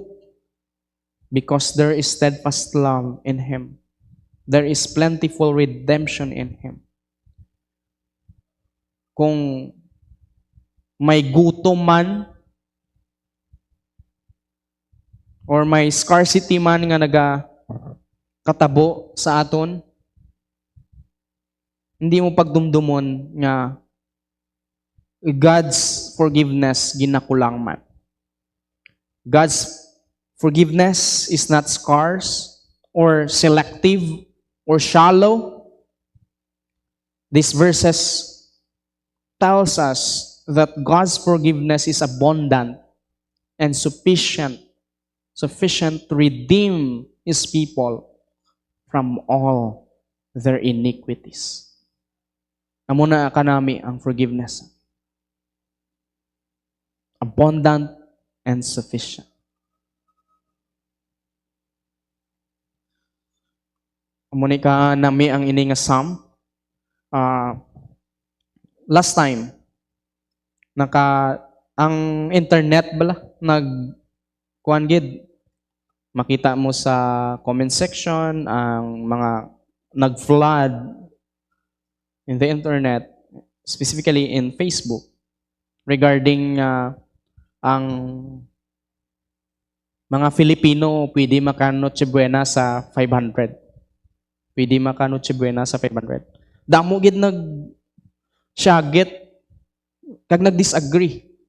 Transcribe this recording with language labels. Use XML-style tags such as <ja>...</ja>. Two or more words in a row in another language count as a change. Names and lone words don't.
<en>Because there is steadfast love in Him. There is plentiful redemption in Him.</en> <hil>Kung may gutom man or may scarcity man nga katabo sa aton, hindi mo pagdumdumon nga</hil> <en>God's forgiveness</en> <hil>ginakulang man.</hil> <en>God's forgiveness is not scarce or selective or shallow. These verses tells us that God's forgiveness is abundant and sufficient sufficient to redeem His people from all their iniquities.</en> <hil>Amo na kanami ang forgiveness.</hil> <en>Abundant and sufficient.</en> <hil>Amo ni ka nami ang ini nga psalm. Last time, ang internet bala, kuan gid, makita mo sa</hil> <en>comment section,</en> <hil>ang mga nag-flood</hil> <en>in the internet, specifically in Facebook,</en> <hil>regarding ang mga Filipino pwede maka-Noche Buena sa 500. Pwede maka-Noche Buena sa 500. Damo gid syagit kag nag-disagree.</hil>